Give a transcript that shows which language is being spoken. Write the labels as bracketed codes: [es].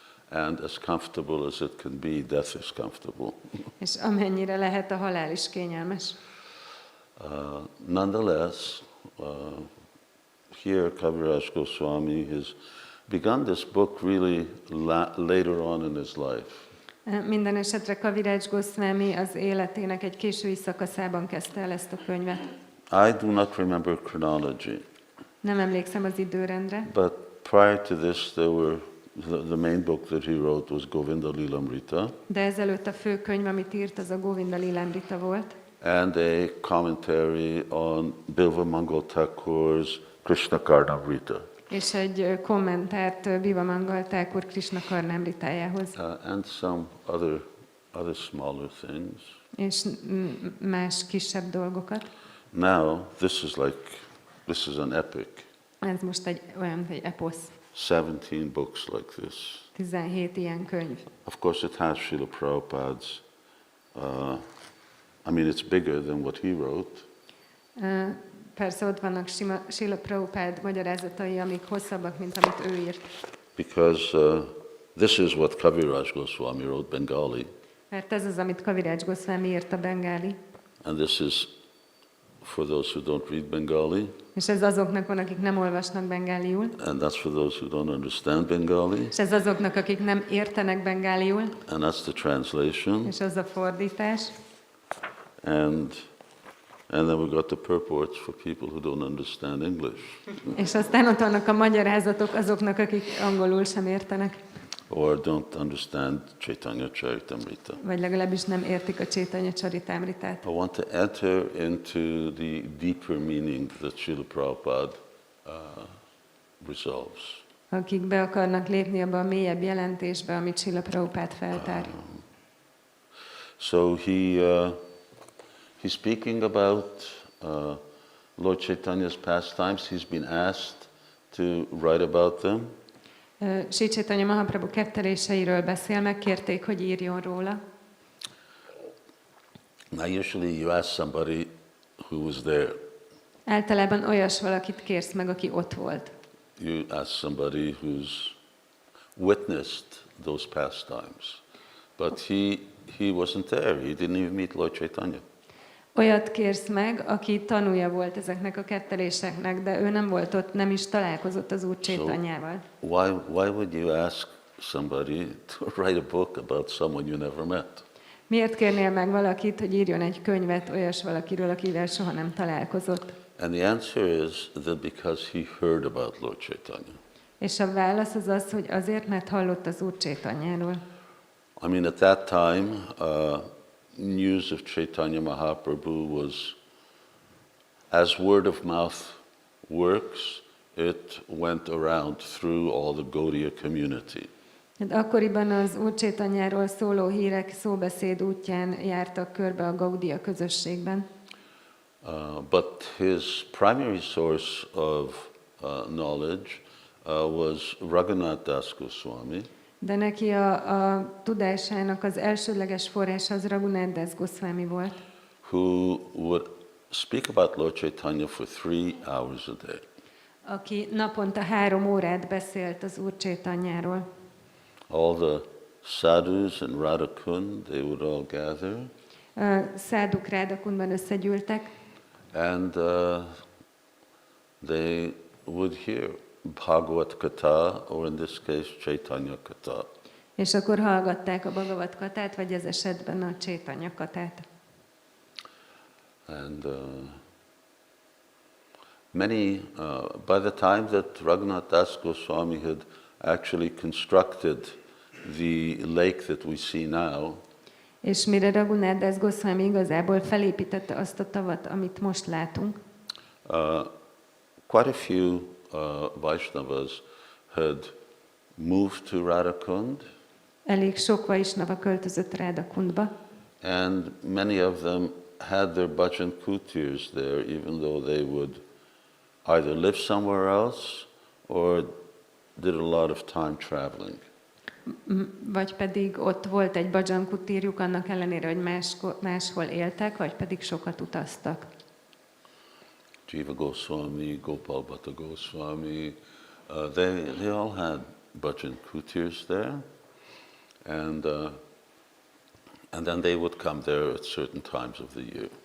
[en] And as comfortable as it can be, death is comfortable. [hu] És amennyire lehet, a halál is kényelmes. [en] Nonetheless, here Kaviraj Goswami has begun this book really later on in his life. [hu] Minden esetre Kaviraj Goswami az életének egy késői szakaszában kezdte el ezt a könyvet. [en] I do not remember chronology. [hu] Nem emlékszem az időrendre. [en] But prior to this, the main book that he wrote was Vraja-dhāma. [hu] De ezelőtt a fő könyv, amit írt, az a Vraja-dhāma volt. [en] And a commentary on Bilva Mangal Thakur's Caitanya-caritāmṛta. [hu] És egy kommentárt Bilva Mangal Thakur Krishna-karnámritájához. [en] And some other smaller things. [hu] És más kisebb dolgokat. [en] Now, this is an epic. [hu] Ez most egy olyan, hogy eposz. [en] 17 books like this. [hu] 17 ilyen könyv. [en] Of course, it has Srila Prabhupada's. I mean, it's bigger than what he wrote. [hu] Persze ott vannak Srila Prabhupád magyarázatai, amik hosszabbak, mint amit ő írt. [en] Because this is what Kaviraj Goswami wrote, Bengali. [hu] Mert ez az, amit Kaviraj Goswami írt, a bengáli. [en] And this is for those who don't read Bengali. [hu] És ez azoknak van, akik nem olvasnak bengáliul. [en] And that's for those who don't understand Bengali. [hu] És ez azoknak, akik nem értenek bengáliul. [en] And that's the translation. [hu] És az a fordítás. [en] And then we've got the purports for people who don't understand English. [hu] És aztán ott vannak a magyarázatok azoknak, akik angolul sem értenek. [en] Or don't understand Caitanya-caritāmṛta. [hu] Vagy legalábbis nem értik a Caitanya-caritāmṛtát. [en] I want to enter into the deeper meaning that Srila Prabhupada resolves. [hu] Akik be akarnak lépni abba a mélyebb jelentésbe, amit Srila Prabhupád feltár. [en] So he's speaking about Lord Chaitanya's pastimes. He's been asked to write about them. [hu] Sri Chaitanya Mahaprabhu ketteléseiről beszél, megkérték, hogy írjon róla. [en] Now usually you ask somebody who was there. [hu] Általában olyas valakit kérsz meg, aki ott volt. [en] You ask somebody who's witnessed those pastimes. But he wasn't there. He didn't even meet Lord Chaitanya. [hu] Olyat kérsz meg, aki tanúja volt ezeknek a ketteléseknek, de ő nem volt ott, nem is találkozott az Úr Chaitanyával. [en] Why would you ask somebody to write a book about someone you never met? [hu] Miért kérnél meg valakit, hogy írjon egy könyvet olyas valakiről, akivel soha nem találkozott? [en] And the answer is that because he heard about Lord Chaitanya. [hu] És a válasz az az, hogy azért, mert hallott az Úr Chaitanyáról. [en] I mean, at that time, news of Chaitanya Mahaprabhu was, as word of mouth works, it went around through all the Gaudiya community. [hu] Akkoriban az Úr Chaitanyáról szóló hírek szóbeszéd útján jártak körbe a Gaudiya közösségben. [en] But his primary source of knowledge was Raghunath Das Goswami. [hu] De neki a tudásának az elsődleges forrása az Raghunath Das Goswami volt. [en] Who would speak about Lord Chaitanya for 3 hours a day. [hu] Aki naponta 3 órát beszélt az Úr Chaitanyáról. [en] All the sadhus in Radhakund, they would all gather. [hu] Száduk Radhakundban összegyűltek. [en] And they would hear Bhagavad Katha, or in this case, Caitanya-caritāmṛta. [hu] És akkor hallgatták a Bhagavad Katát, vagy ez esetben a Caitanya-katát. [en] And by the time that Raghunath Das Goswami had actually constructed the lake that we see now, [hu] és mire Raghunath Das Goswami igazából felépítette azt a tavat, amit most látunk, [en] quite a few Vaishnavas had moved to Radhakund. [hu] Elég sok Vaishnava költözött Radhakundba. [en] And many of them had their bhajan kutirs there, even though they would either live somewhere else or did a lot of time traveling. [hu] Vagy pedig ott volt egy bhajan kutírjuk, annak ellenére, hogy máshol éltek, vagy pedig sokat utaztak. [en] Jiva Goswami, Gopal Bhatta Goswami, they all had bhajan kutirs there, and then they would come there at certain times of the year.